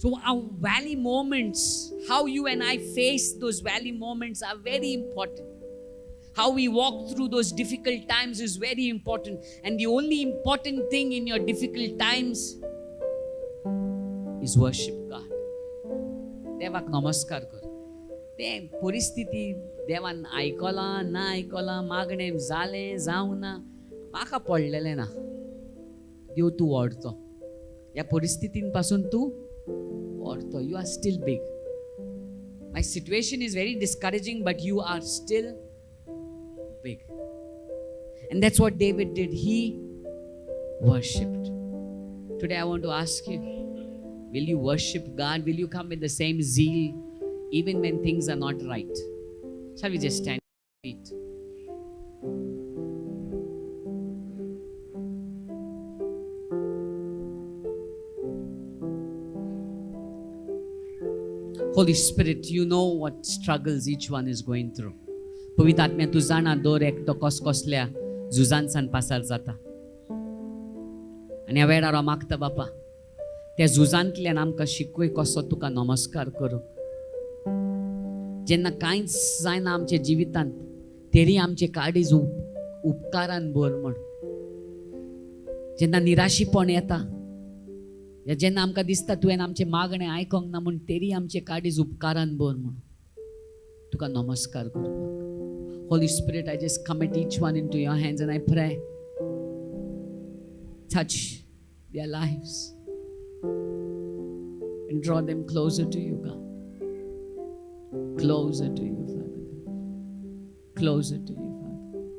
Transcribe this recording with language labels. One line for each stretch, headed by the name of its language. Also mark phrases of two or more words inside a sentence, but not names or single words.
English: So our valley moments, how you and I face those valley moments are very important. How we walk through those difficult times is very important. And the only important thing in your difficult times is worship God.
Konkani: देवाक नमस्कार कर. ते परिस्थिती देवान आयकला ना आयकला, मागणें जालें जावं ना, म्हाका पडलेलें ना. देव तूं व्हरतो. ह्या परिस्थितीन पासून तूं व्हरतो.
English: You are still big. My situation is very discouraging, but you are still big. And that's what David did. He worshipped. Today I want to ask you, will you worship God? Will you come with the same zeal even when things are not right? Shall we just stand on our feet? Holy Spirit, you know what struggles each one is going through.
Konkani: पवित्र आत्म्या तू जाणा दर एकटो कसल्या झुजांतसान पासार जाता. आनी ह्या वेळार हांव मागता बापा, त्या झुजांतल्यान आमकां शिकय कसो तुका नमस्कार करूं. जेन्ना कांयच जायना आमच्या जिवितांत, तरी आमचे काळीज उपकारान भर म्हण. जेन्ना निराशीपण येता, जेन्ना आमकां दिसता तुवें आमचें मागणें आयकोंक ना म्हूण, तरी आमचे काळीज उपकारान भर म्हण तुका नमस्कार करपाक.
English: Holy Spirit, I just commit each one into your hands and I pray, touch their lives and draw them closer to you, God. Closer to you, Father. Closer to you, Father.